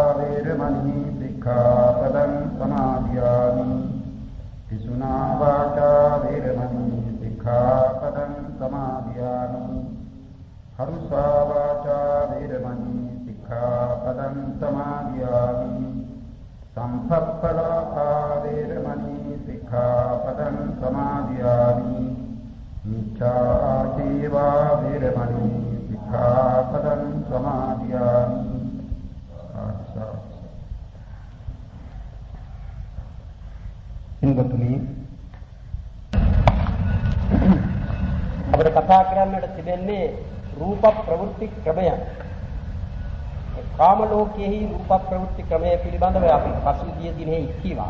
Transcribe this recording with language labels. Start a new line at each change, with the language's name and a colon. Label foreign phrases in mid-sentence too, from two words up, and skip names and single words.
Pali: वीरमणि सिक्खापदं समादयामि पिशुना वाचा वीरमणि सिक्खापदं समादयामि हरुषा वाचा वीरमणि सिक्खापदं समादयामि संपप्पलापा वीरमणि सिक्खापदं समादयामि मिथ्याजीवा वीरमणि सिक्खापदं समादयामि
Sinhala: ඉන්වතුනි අපිට කතා කරන්නට තිබෙන්නේ රූප ප්‍රවෘත්ති ක්‍රමය. කාම ලෝකයේහි රූප ප්‍රවෘත්ති ක්‍රමය පිළිබඳව අපි පසුගිය දිනේ කිව්වා.